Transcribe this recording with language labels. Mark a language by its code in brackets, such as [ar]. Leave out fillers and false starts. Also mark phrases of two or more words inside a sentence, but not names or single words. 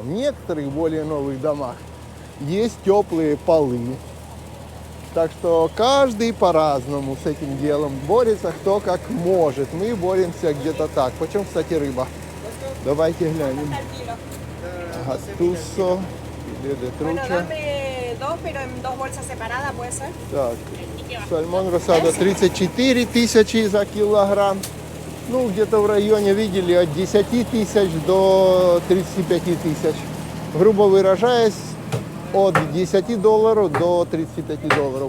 [ru] В некоторых более новых домах есть теплые полы. Так что каждый по-разному с этим делом борется, кто как может. Мы боремся где-то так. Почем, кстати, рыба? Давайте глянем. [es] Gastuso, filé de trucha. Dos, pero en dos bolsas separadas, ¿puede ser? [ru] Так, [es] salmón rosado [ru] 34 тысячи за килограмм. Где-то в районе, видели, от 10 тысяч до 35 тысяч. Грубо выражаясь, от 10 долларов до 35 долларов.